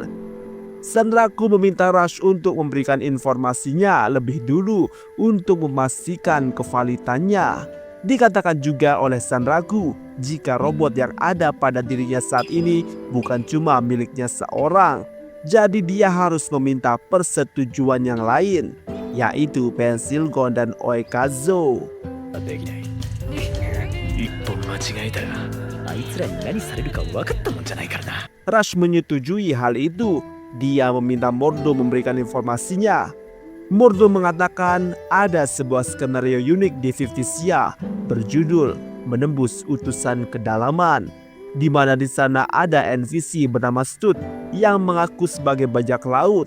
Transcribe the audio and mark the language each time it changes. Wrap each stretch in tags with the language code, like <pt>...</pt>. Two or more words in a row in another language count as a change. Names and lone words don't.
<id>Sandraku meminta Rush untuk memberikan informasinya lebih dulu untuk memastikan kevalitannya. Dikatakan juga oleh Sandraku jika robot yang ada pada dirinya saat ini bukan cuma miliknya seorang. Jadi dia harus meminta persetujuan yang lain. yaitu Pensilgon dan Oikazo.</id> <ja>できない。一歩間違えたらあいつらに何されるか分かったもんじゃないからな。</ja> <id>Rush menyetujui hal itu. Dia meminta Mordo memberikan informasinya. Mordo mengatakan ada sebuah skenario unik di 50 Sia berjudul Menembus Utusan Kedalaman, di mana di sana ada NPC bernama Stud yang mengaku sebagai bajak laut.</id>